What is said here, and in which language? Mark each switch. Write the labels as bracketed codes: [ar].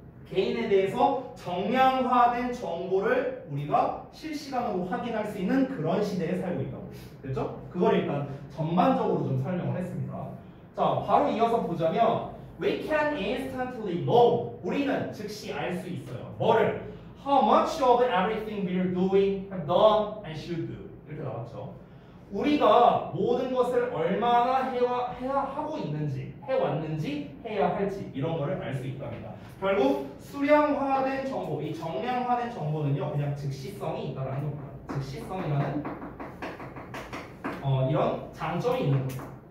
[ko] 개인에 대해서 정량화된 정보를 우리가 실시간으로 확인할 수 있는 그런 시대에 살고 있다고. 됐죠? 그걸 일단 전반적으로 좀 설명을 했습니다. 자, 바로 이어서 보자면 [en] We can instantly know. [ko] 우리는 즉시 알 수 있어요. 뭐를? [en] How much of everything we're doing, have done, and should do. [ko] 이렇게 나왔죠. 우리가 모든 것을 얼마나 하고 있는지, 해왔는지, 해야 할지 이런 거를 알 수 있답니다. 결국 수량화된 정보, 이 정량화된 정보는요 그냥 즉시성이 있다라는 겁니다. 즉시성이라는 이런 장점이 있는 거죠.